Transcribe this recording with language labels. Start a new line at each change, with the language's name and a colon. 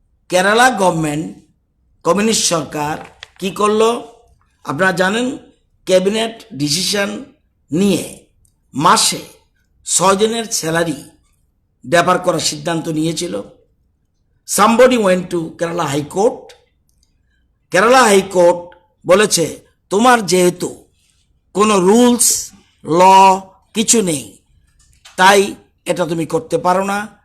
Bangla: Kerala government, communist সরকার কি করলো আপনারা জানেন? ক্যাবিনেট ডিসিশন নিয়ে মাসে 6 জনের স্যালারি ডেপার করার সিদ্ধান্ত নিয়েছিল।
English: Somebody went to Kerala High Court.
Bangla: Kerala high court বলেছে তোমার যেহেতু কোনো রুলস ল কিছু নেই, তাই এটা তুমি করতে পারো না।